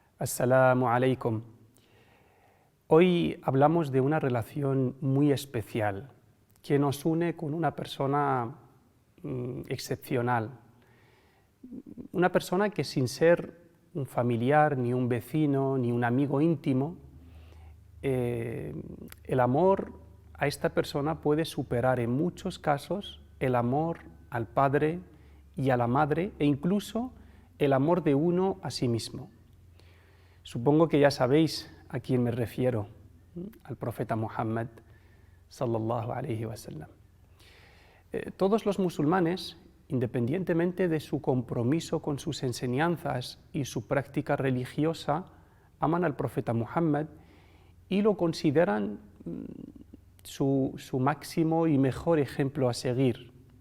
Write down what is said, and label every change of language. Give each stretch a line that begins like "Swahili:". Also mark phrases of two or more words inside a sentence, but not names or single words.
Arabic: السلام عليكم.
Spanish: Hoy hablamos de una relación muy especial que nos une con una persona excepcional. Una persona que sin ser un familiar, ni un vecino, ni un amigo íntimo, el amor a esta persona puede superar en muchos casos el amor al padre y a la madre e incluso el amor de uno a sí mismo. Supongo que ya sabéis a quién me refiero, al profeta Muhammad
Arabic: صلى الله عليه وسلم.
Spanish: Todos los musulmanes, independientemente de su compromiso con sus enseñanzas y su práctica religiosa, aman al profeta Muhammad y lo consideran su máximo y mejor ejemplo a seguir.